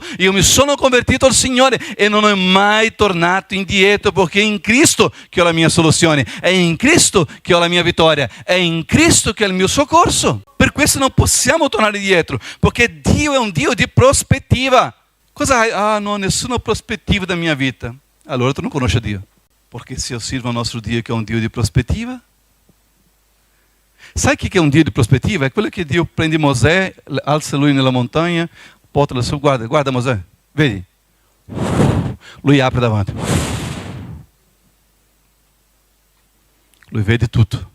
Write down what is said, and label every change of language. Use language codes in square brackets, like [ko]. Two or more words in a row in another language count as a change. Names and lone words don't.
[it] Io mi sono convertito al Signore e non ho mai tornato indietro, perché è in Cristo che ho la mia soluzione, è in Cristo che ho la mia vittoria, è in Cristo che è il mio soccorso. Per questo non possiamo tornare indietro, perché Dio è un Dio di prospettiva. Cosa hai? Ah, non ho nessuna prospettiva da mia vita. Allora tu non conosci Dio. [pt] Porque se eu sirvo ao nosso [it] Dio che è un Dio di prospettiva, sai che è un Dio di prospettiva? È quello che Dio prende Mosè, alza lui nella montagna, porta su, guarda Mosè, vedi? Lui apre davanti. Lui vede tutto.